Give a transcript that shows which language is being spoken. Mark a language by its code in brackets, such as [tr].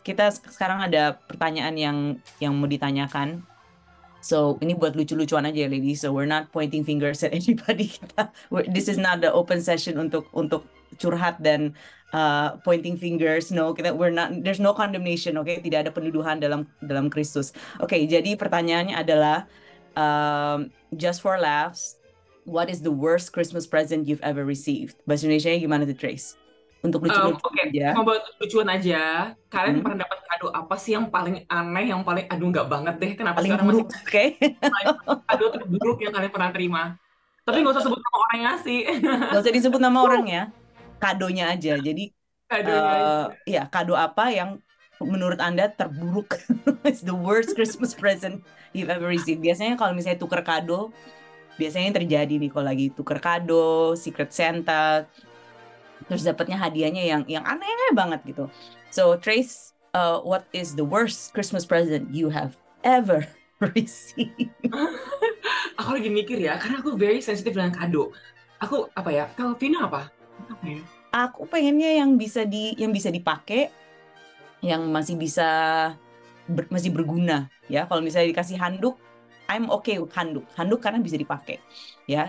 [id] Kita sekarang ada pertanyaan yang mau ditanyakan. So, ini buat lucu-lucuan aja ya, ladies. [en] So, we're not pointing fingers at anybody. This is not the open session [id] untuk curhat dan [en] pointing fingers. No, we're not. There's no condemnation. Okay, [id] tidak ada penuduhan dalam Kristus. [en] Okay, [id] jadi pertanyaannya adalah [en] just for laughs, what is the worst Christmas present you've ever received? [id] Bahasa Indonesia gimana tuh, Trace? Untuk lucu-lucu aja. Mau buat lucuan aja. Kalian pernah dapat kado apa sih yang paling aneh, yang paling aduh nggak banget deh? Kenapa paling sekarang buruk, masih okay? kado terburuk yang kalian pernah terima? Tapi nggak usah sebut nama orang yang ngasih. Nggak usah disebut nama orangnya, kadonya aja. Jadi Kadonya aja. Ya, kado apa yang menurut Anda terburuk? [en] It's the worst Christmas present you've ever received. [id] Biasanya kalau misalnya tuker kado, biasanya yang terjadi nih kalau lagi tuker kado, Secret Santa, terus dapatnya hadiahnya yang aneh banget gitu. [en] So Trace, what is the worst Christmas present you have ever received? [id] Aku lagi mikir ya, karena aku [en] very sensitive [id] dengan kado. Aku apa ya? Kalau Vina apa? Apa ya? Aku pengennya yang bisa dipakai, yang masih bisa masih berguna ya. Kalau misalnya dikasih handuk, [en] I'm okay [id] handuk karena bisa dipakai ya.